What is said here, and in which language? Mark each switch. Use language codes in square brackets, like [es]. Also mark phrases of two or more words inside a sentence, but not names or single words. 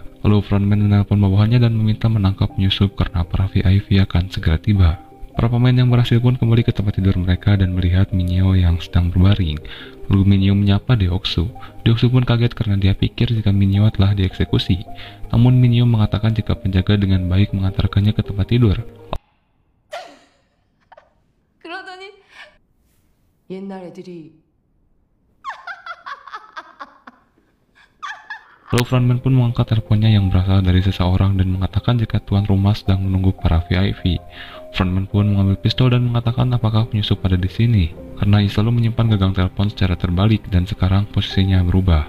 [id] Lalu frontman menelpon bawahannya dan meminta menangkap penyusup karena para VIP akan segera tiba. Para pemain yang berhasil pun kembali ke tempat tidur mereka dan melihat Minyo yang sedang berbaring. Lalu Minyo menyapa Deoksu. Deoksu pun kaget karena dia pikir jika Minyo telah dieksekusi. Namun Minyo mengatakan jika penjaga dengan baik mengantarkannya ke tempat tidur. [ko] 그러더니 옛날 애들이 [id] Lalu frontman pun mengangkat teleponnya yang berasal dari seseorang dan mengatakan jika tuan rumah sedang menunggu para VIP. Frontman pun mengambil pistol dan mengatakan apakah penyusup ada di sini, karena ia selalu menyimpan gagang telepon secara terbalik dan sekarang posisinya berubah.